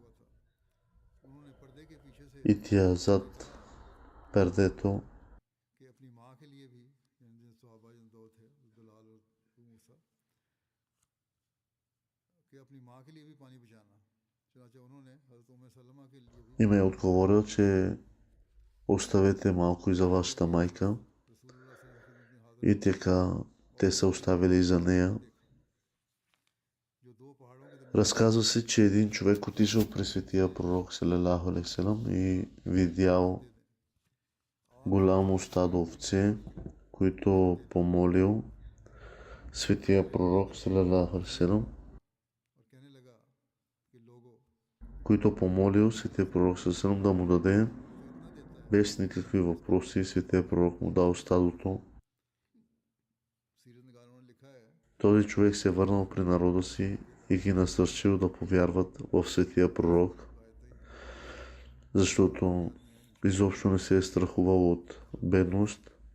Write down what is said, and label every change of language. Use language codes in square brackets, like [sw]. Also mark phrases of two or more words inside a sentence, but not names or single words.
[bg] И тя зад пердето им е отговорил, че оставете малко и за вашата майка. И така те са оставили и за нея. Разказва се, че един човек отишъл при светия пророк [ar] صلى الله عليه سلام [bg] и видял голямо стадо овце, които помолил светия пророк [ar] صلى الله عليه سلام, [bg] да му даде без никакви въпроси. Светия пророк му дал стадото. Този човек се е върнал при народа си и ги насърчил да повярват в светия пророк, защото изобщо не се е страхувал от бедност.